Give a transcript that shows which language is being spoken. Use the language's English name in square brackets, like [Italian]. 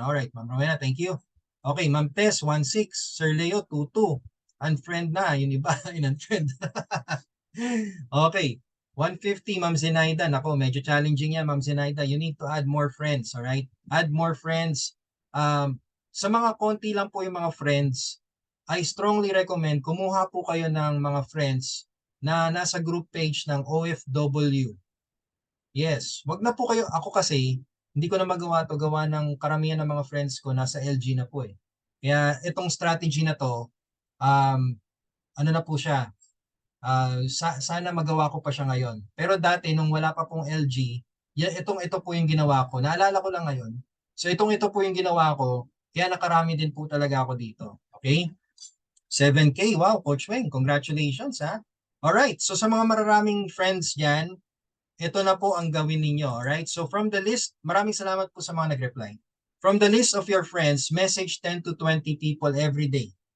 [English] Alright, Ma'am Rowena, thank you. [Filipino] Okay, Ma'am Tess, 1.6. Sir Leo, 2.2. Unfriend na, yun iba, in-unfriend. Okay, 150, Ma'am Zenaida. Nako, medyo challenging yan, Ma'am Zenaida. [English] You need to add more friends, alright? Add more friends. [Filipino] Sa mga konti lang po yung mga friends, [English] I strongly recommend [Filipino] kumuha po kayo ng mga friends na nasa group page ng OFW. Yes, wag na po kayo. Ako kasi, hindi ko na magawa to, gawa ng karamihan ng mga friends ko nasa LG na po eh. Kaya itong strategy na to, um, ano na po siya, sana magawa ko pa siya ngayon. Pero dati nung wala pa pong LG, ito po yung ginawa ko. Naalala ko lang ngayon. So ito po yung ginawa ko, kaya nakarami din po talaga ako dito. Okay? [English] 7K, wow, Coach Weng, congratulations ha. [Filipino] Alright, so sa mga mararaming friends dyan, ito na po ang gawin ninyo. [English] Alright, so from the list, [Filipino] maraming salamat po sa mga nag-reply. [English] From the list of your friends, message 10 to 20 people every day.